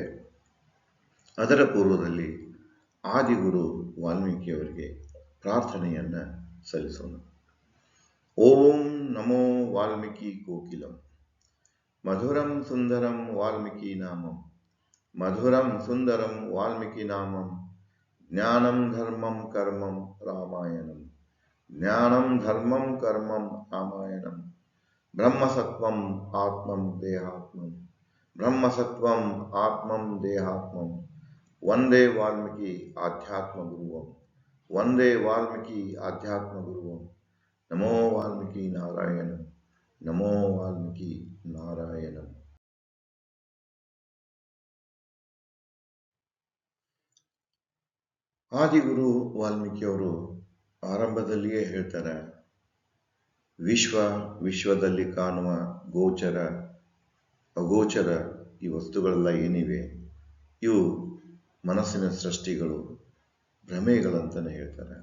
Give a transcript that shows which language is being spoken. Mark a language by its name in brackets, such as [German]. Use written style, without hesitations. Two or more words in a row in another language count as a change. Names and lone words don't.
[Kannada] ಅದರ ಪೂರ್ವದಲ್ಲಿ ಆದಿಗುರು ವಾಲ್ಮೀಕಿಯವರಿಗೆ ಪ್ರಾರ್ಥನೆಯನ್ನು ಸಲ್ಲಿಸೋಣ. [Sanskrit] ಓಂ ನಮೋ ವಾಲ್ಮೀಕಿ ಕೋಕಿಲಂ ಮಧುರಂ ಸುಂದರಂ ವಾಲ್ಮೀಕಿ ನಾಮಂ ಮಧುರಂ ಸುಂದರಂ ವಾಲ್ಮೀಕಿ ನಾಮಂ ಜ್ಞಾನಂ ಧರ್ಮಂ ಕರ್ಮಂ ರಾಮಾಯಣಂ ಜ್ಞಾನಂ ಧರ್ಮಂ ಕರ್ಮಂ ರಾಮಾಯಣಂ ಬ್ರಹ್ಮಸತ್ವಂ ಆತ್ಮಂ ದೇಹಾತ್ಮಂ ಬ್ರಹ್ಮಸತ್ವಂ ಆತ್ಮಂ ದೇಹಾತ್ಮಂ ವಂದೇ ವಾಲ್ಮೀಕಿ ಆಧ್ಯಾತ್ಮ ಗುರುವಂ ವಂದೇ ವಾಲ್ಮೀಕಿ ಆಧ್ಯಾತ್ಮ ಗುರುವಂ ನಮೋ ವಾಲ್ಮೀಕಿ ನಾರಾಯಣಂ ನಮೋ ವಾಲ್ಮೀಕಿ ನಾರಾಯಣಂ. [Kannada] ಆದಿಗುರು ವಾಲ್ಮೀಕಿಯವರು ಆರಂಭದಲ್ಲಿಯೇ ಹೇಳ್ತಾರೆ, ವಿಶ್ವದಲ್ಲಿ ಕಾಣುವ ಗೋಚರ ಅಗೋಚರ ಈ ವಸ್ತುಗಳೆಲ್ಲ ಏನಿವೆ ಇವು ಮನಸ್ಸಿನ ಸೃಷ್ಟಿಗಳು, ಭ್ರಮೆಗಳಂತಲೇ ಹೇಳ್ತಾರೆ.